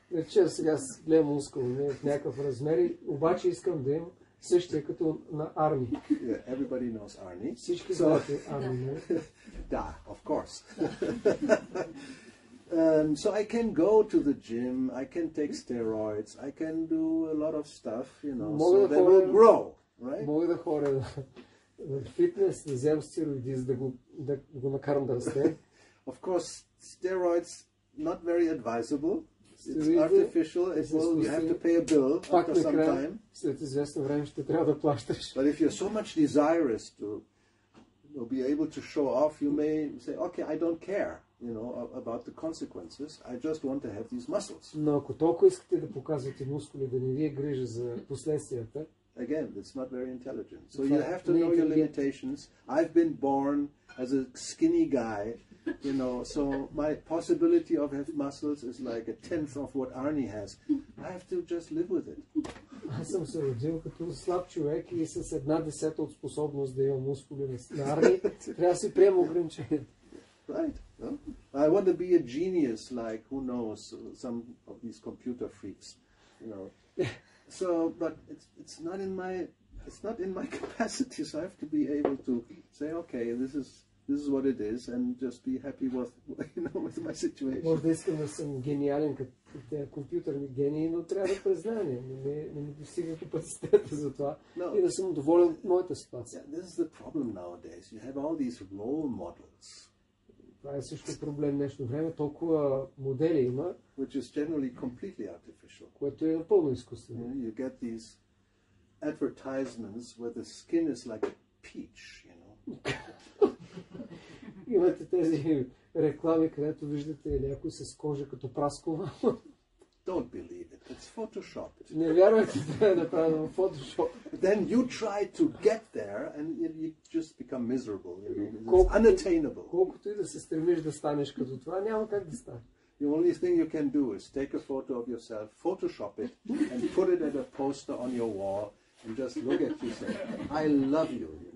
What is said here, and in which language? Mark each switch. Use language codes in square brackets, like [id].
[bg] Рече, сега гледам мускул в някакъв размер, обаче искам да имам същия като на Арни. [en] Yeah, everybody knows Arnie. [bg] Всички знаете Арни, не? [en] Да, of course. So I can go to the gym, I can take steroids, I can do a lot of stuff, so they will grow, right? [bg] Мога да ходя в фитнес, да вземам стероиди, за да го накарам да расте. [en] Of course, steroids not very advisable. It's artificial. You have to pay a bill after some time. [bg] След известно време ще трябва да плащаш. [en] But if you're so much desirous to be able to show off, you may say, okay, I don't care, about the consequences. I just want to have these muscles. [bg] Но ако толкова искате да показвате мускули, да не ви е грижа за последствията, [en] again, it's not very intelligent. So you have to know your limitations. I've been born as a skinny guy, so my possibility of having muscles is like a tenth of what Arnie has. I have to just live with it. [bg] Аз съм се родил като слаб човек и с 1/10 от способност да имам мускули на Арни. Трябва да си приема ограничението. [en] Right. No? I want to be a genius like, who knows, some of these computer freaks, So, but it's not in my capacity. So I have to be able to say, okay, this is what it is, and just be happy with my situation. [bg] Може да искам да съм гениален като тези компютърни гении, но трябва да призная, не ми достига капацитета за това и да съм доволен от моята ситуация. [en] Yeah, this is the problem nowadays. You have all these role models. [bg] Това е също проблем днешно време. Толкова модели има, [en] which is generally completely artificial. [bg] Което е напълно изкуствено. [en] You get these advertisements where the skin is like a peach, [bg] Имате тези реклами, където виждате някой с кожа като праскова. [en] Don't believe it. It's photoshopped. [bg] Не вярвайте, това е направено в Photoshop. [en] Then you try to get there and you just become miserable. It's unattainable. [bg] Колкото и да се стремиш да станеш като това, няма как да стане. [en] The only thing you can do is take a photo of yourself, Photoshop it, and put it at a poster on your wall, and just look at you and say, I love you,